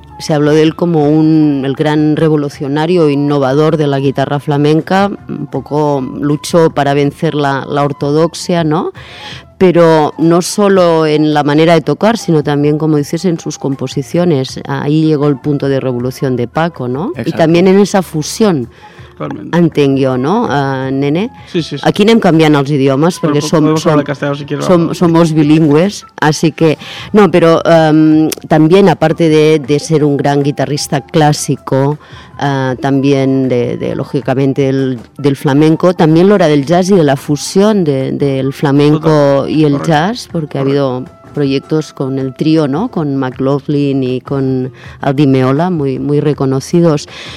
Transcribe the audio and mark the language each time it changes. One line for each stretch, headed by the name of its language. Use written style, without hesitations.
Spanish: Se habló de él como el gran revolucionario innovador de la guitarra flamenca, un poco luchó para vencer la ortodoxia, ¿no? Pero no solo en la manera de tocar, sino también, como dices, en sus composiciones. Ahí llegó el punto de revolución de Paco, ¿no? Exacto. Y también en esa fusión,
Catalan: entenc jo,
Spanish: ¿no, Nene? Sí, sí, sí.
Catalan: Aquí anem canviant els idiomes, perquè som molt bilingües,
Spanish: así que... No, pero también, aparte de ser un gran guitarrista clásico, también de lógicamente del flamenco, también l'hora del jazz y de la fusión del flamenco y el jazz, porque ha habido proyectos con el trío, ¿no?, con McLaughlin y con Aldi Meola, muy, muy reconocidos.